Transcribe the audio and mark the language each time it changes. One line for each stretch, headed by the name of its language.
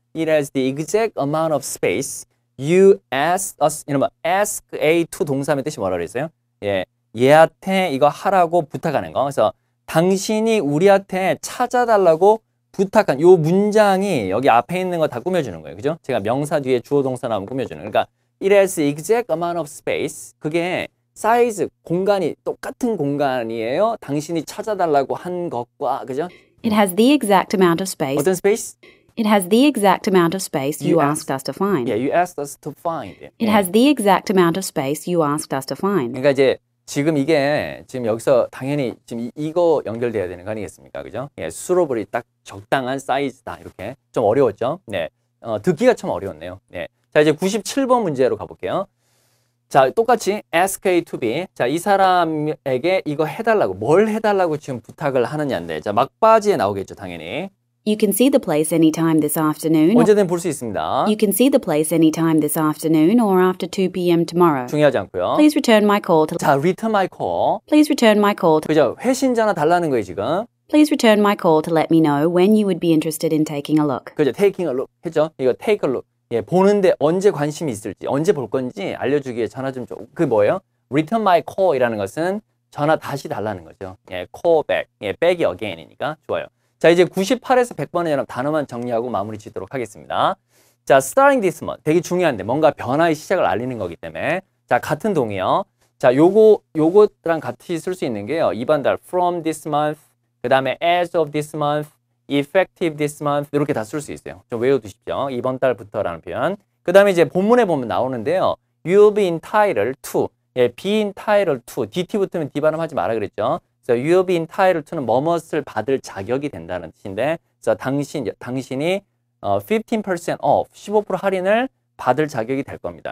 English: It has the exact amount of space you asked us.
Korean: 이러면 ask A to 동사의 뜻이 뭐라 그랬어요? 얘한테 이거 하라고 부탁하는 거. 그래서 당신이 우리한테 찾아달라고 부탁한 요 문장이 여기 앞에 있는 거 다 꾸며주는 거예요. 그죠? 제가 명사 뒤에 주어 동사 나오면 꾸며주는.
English: 그러니까 it has exact amount of space.
Korean: 그게 사이즈, 공간이 똑같은 공간이에요. 당신이 찾아달라고 한 것과, 그죠?
English: It has the exact amount of space.
Korean: 어떤 space?
English: It has the exact amount of space you asked us to find. You asked us to find. It has the exact amount of space you asked us to find.
Korean: 그러니까 이제 지금 이게 지금 여기서 당연히 지금 이거 연결돼야 되는 거 아니겠습니까? 그죠? 수로블이 딱 적당한 사이즈다. 이렇게 좀 어려웠죠? 네. 듣기가 참 어려웠네요. 네. 자, 이제 97번 문제로 가볼게요.
English: 자, 똑같이 ask A to B.
Korean: 자, 이 사람에게 이거 해달라고, 뭘 해달라고 지금 부탁을 하느냐인데, 자, 막바지에 나오겠죠, 당연히.
English: You can see the place anytime this afternoon.
Korean: 언제든 볼 수 있습니다.
English: You can see the place anytime this afternoon or after 2 p.m. tomorrow.
Korean: 중요하지 않고요.
English: Please return my call to 자, return my call. Please return my call to
Korean: 그죠? 회신 전화 달라는 거예요, 지금.
English: Please return my call to let me know when you would be interested in taking a look.
Korean: 그죠?
English: taking a look 했죠? 이거 take a look.
Korean: 보는데 언제 관심이 있을지, 언제 볼 건지 알려주기 위해 전화 좀 줘. 그게 뭐예요? return my call이라는 것은 전화 다시 달라는 거죠. call back. back이 again이니까 좋아요. 자, 이제 98에서 100번은 여러분 단어만 정리하고 마무리 짓도록 하겠습니다.
English: 자, starting this month.
Korean: 되게 중요한데 뭔가 변화의 시작을 알리는 거기 때문에. 자, 같은 동이요. 자, 요거랑 같이 쓸 수 있는 게요. 이번 달
English: from this month,
Korean: 그 다음에
English: as of this month, effective this month
Korean: 이렇게 다 쓸 수 있어요. 좀 외워두십시오. 이번 달부터라는 표현. 그 다음에 이제 본문에 보면 나오는데요.
English: You'll be entitled to. be entitled to.
Korean: DT 붙으면 D 발음하지 마라 그랬죠. 그래서
English: you'll be entitled to
Korean: 는 뭐뭇을 받을 자격이 된다는 뜻인데, 그래서 당신이 15% off, 15% 할인을 받을 자격이 될 겁니다.